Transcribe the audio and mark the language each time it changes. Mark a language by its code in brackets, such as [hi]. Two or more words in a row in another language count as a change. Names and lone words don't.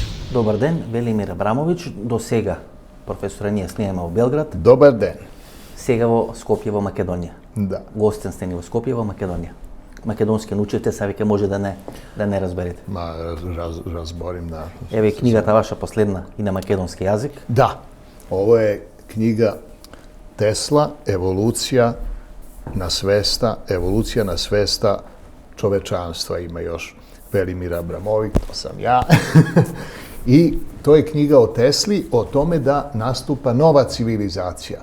[mk] Добар ден, Велимир Абрамовиќ. До сега професора ние снимаме во Белград. Добар ден. Сега во Скопје во Македонија. Да. Гостен сте ни во Скопје во Македонија. Македонски научите, сега веќе може да не разберете. Разборим, да. Еве книгата ваша последна и на македонски јазик. Да, [sr] ovo je knjiga Tesla, evolucija na svesta čovečanstva. Ima još Velimir Abramović, to sam ja. I to je knjiga o Tesli, o tome da nastupa nova civilizacija.